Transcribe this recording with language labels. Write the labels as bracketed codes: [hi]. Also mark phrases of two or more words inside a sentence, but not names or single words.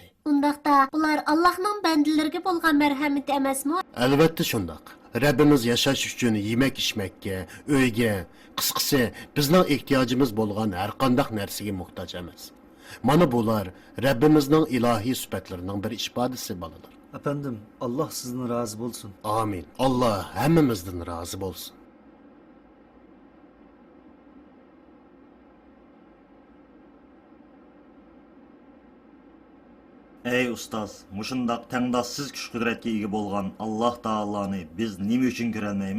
[uz] Undaqda ular Allohning bandalariga bo'lgan marhamati emasmi? Albatta shundoq. Rabbimiz yashash uchun yemak-ichmakka, uyga, qisqasi bizning ehtiyojimiz bo'lgan har qanday narsaga muhtoj emas. Mana bular Rabbimizning ilohiy sifatlarining bir ifodasi bolalar. [tr] Efendim, Allah sizden razı olsun. [uz] Amin. Allah hammamizdan rozi bo'lsin. Ey ustoz, mushundaq tangdossiz kuch-qudratga ega bo'lgan Alloh taoloni biz nima uchun ko'rolmaymiz?